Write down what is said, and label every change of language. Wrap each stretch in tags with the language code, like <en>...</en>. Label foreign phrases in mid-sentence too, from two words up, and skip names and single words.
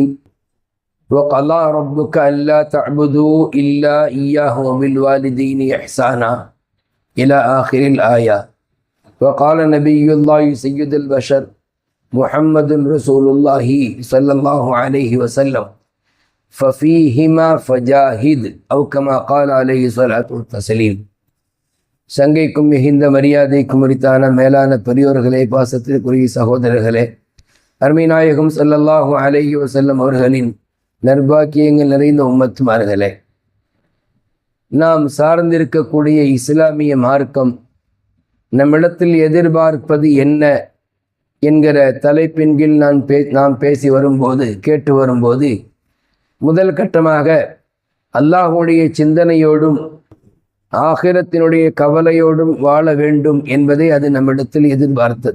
<ar>وقضى ربك ألا تعبدوا إلا إياه وبالوالدين إحسانا إلى آخر الآية. وقال نبي الله سيد البشر محمد رسول الله صلى الله عليه وسلم: ففيهما فجاهد أو كما قال عليه الصلاة والتسليم.</ar> <ta>சங்கைக்கும் மிகுந்த மரியாதைக்கும் உரித்தான மேலான பெரியோர்களே, பாசத்திற்குரிய சகோதரர்களே, அருமைநாயகம்</ta> <ar>صلى الله عليه وسلم</ar> <ta>அவர்களின் நற்பாக்கியங்கள் நிறைந்த உம்மத்துமார்களே, நாம் சார்ந்திருக்கக்கூடிய இஸ்லாமிய மார்க்கம் நம்மிடத்தில் எதிர்பார்ப்பது என்ன என்கிற தலைப்பின் கீழ் நாம் பேசி வரும்போது, கேட்டு வரும்போது, முதல் கட்டமாக அல்லாஹுடைய சிந்தனையோடும் ஆகிரத்தினுடைய கவலையோடும் வாழ வேண்டும் என்பதை அது நம்மிடத்தில் எதிர்பார்த்தது.</ta>